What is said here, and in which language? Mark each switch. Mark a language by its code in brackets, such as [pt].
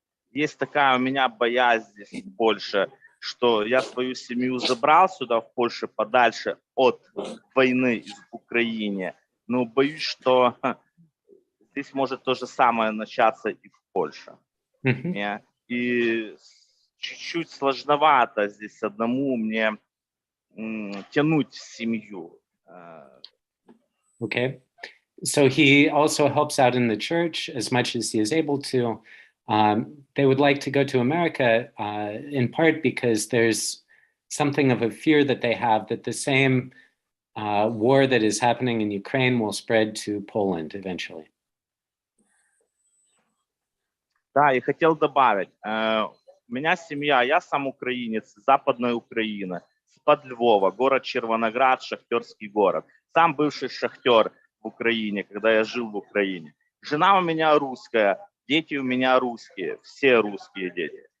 [ru] Есть такая у меня боязнь здесь в Польше, что я свою семью забрал сюда, в Польшу, подальше от войны в Украине. Но боюсь, что здесь может то же самое начаться и в Польше. И чуть-чуть сложновато здесь одному мне тянуть семью. [en] Okay. So he also helps out in the church as much as he is able to. They would like to go to America in part because there's something of a fear that they have that the same war that is happening in Ukraine will spread to Poland eventually. [ru] Да, и хотел добавить, у меня семья, я сам украинец, Западной Украины, из-под Львова, город Червоноград, шахтерский город. Сам бывший шахтер в Украине, когда я жил в Украине. Жена у меня русская, дети у меня русские, все русские дети.